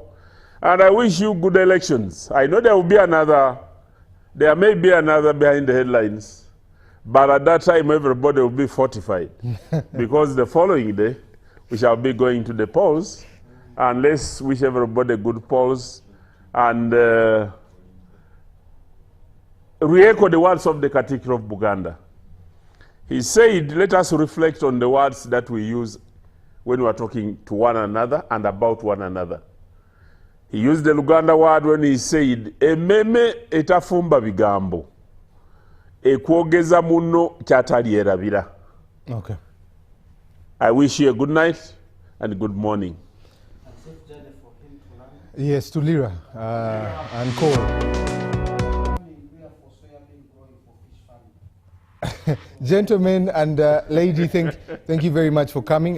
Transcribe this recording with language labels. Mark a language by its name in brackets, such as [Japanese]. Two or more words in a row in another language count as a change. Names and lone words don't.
[English] And I wish you good elections. I know there may be another behind the headlines, but at that time everybody will be fortified because the following day we shall be going to the polls, and let's wish everybody good polls and re-echo the words of the Katikkiro of Buganda. He said, let us reflect on the words that we use when we are talking to one another and about one another. He used the Luganda word when he said, [Ganda] ememe etafumba bigambo, ekwogeza muno kyatali erabira. [English] Okay. I wish you a good night and good morning. Yes, to Lira and Cole. Gentlemen and lady, thank you very much for coming.